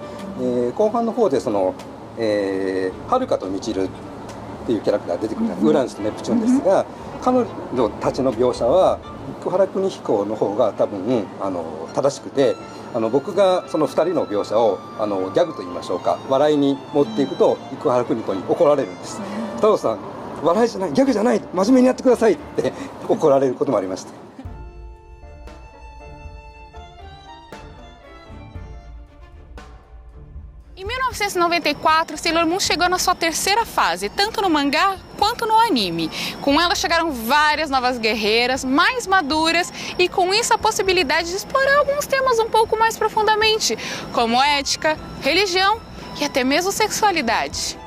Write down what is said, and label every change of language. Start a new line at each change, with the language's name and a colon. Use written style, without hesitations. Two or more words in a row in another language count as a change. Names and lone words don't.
Japanese: 後半の方ではるかとみちるっていうキャラクターが出てくるウランスとネプチューンですが、彼女たちの描写は生原邦彦の方が多分正しくて、僕がその2人の描写をギャグと言いましょうか、笑いに持っていくと生原邦彦に怒られるんです。太郎さん笑いじゃない、ギャグじゃない、真面目にやってくださいって怒られることもありました。
Portuguese: Em 1994, Sailor Moon chegou na sua terceira fase, tanto no mangá quanto no anime. Com ela chegaram várias novas guerreiras, mais maduras, e com isso a possibilidade de explorar alguns temas um pouco mais profundamente, como ética, religião e até mesmo sexualidade.